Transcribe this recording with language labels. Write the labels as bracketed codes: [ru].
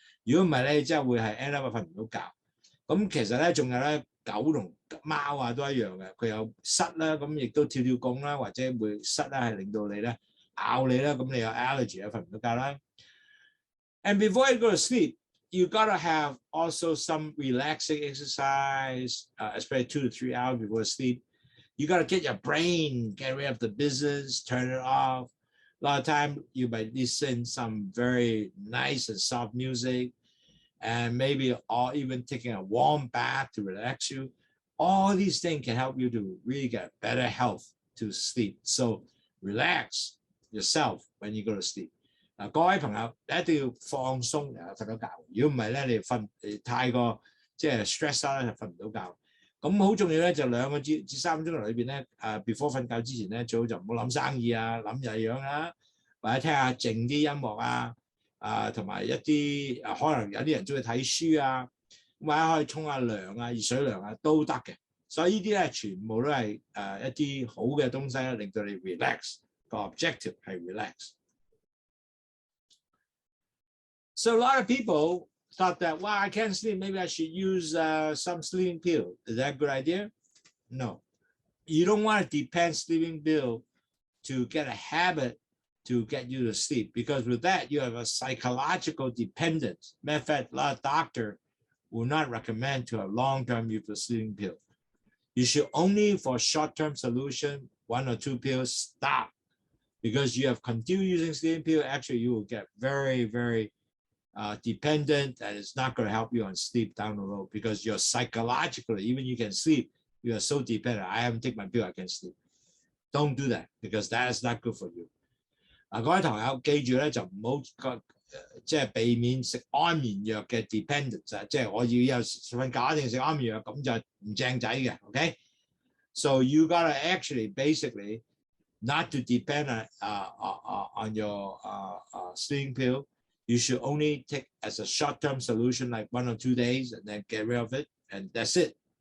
[yue] 如果唔係咧，你真係會係 [en] end up [yue] 瞓唔到覺。咁其實咧，仲有咧，狗同貓啊都一樣嘅，佢有虱啦，咁亦都跳跳拱啦，或者會虱咧係令到你咧咬你啦，咁你有 allergy 啊，瞓唔到覺啦。 [en] And before you go to sleep, you gotta have also some relaxing exercise, especially 2 to 3 hours before sleep. You gotta get your brain, get rid of the business, turn it off. A lot of time you might listen some very nice and soft music, and maybe even taking a warm bath to relax you. All these things can help you to really get better health to sleep. So relax yourself when you go to sleep. [yue] 嗱，各位朋友，你一定要放鬆瞓到覺。如果唔係咧，你太過即係 stress 啦，就瞓唔到覺。咁好重要咧，就2個至3個鐘頭裏邊咧，before 瞓覺之前咧，最好就唔好諗生意啊，諗第二樣啊，或者聽下靜啲音樂啊，同埋一啲可能有啲人中意睇書啊，或者可以沖下涼啊、熱水涼啊都得嘅。所以呢啲咧全部都係一啲好嘅東西咧，令到你 relax。個 objective 係 relax。 [en] So a lot of people thought that, wow, I can't sleep. Maybe I should use some sleeping pill. Is that a good idea? No. You don't want to depend sleeping pill to get a habit to get you to sleep, because with that, you have a psychological dependence. Matter of fact, a lot of doctors will not recommend to have long-term use of sleeping pill. You should only, for short-term solution, 1 or 2 pills, stop. Because you have continued using sleeping pill, actually you will get very, very dependent, and it's not going to help you on sleep down the road, because you're psychologically, even you can sleep, you are so dependent. I haven't taken my pill, I can sleep. Don't do that, because that is not good for you. [yue] 各位朋友記住咧，就唔好即係避免食安眠藥嘅 dependence， 即係我要有瞓覺一定食安眠藥，咁就唔正仔嘅。 [en] Okay, so you gotta actually basically not to depend on your sleeping pill. You should only take as a short-term solution, like 1 or 2 days, and then get rid of it, and that's it.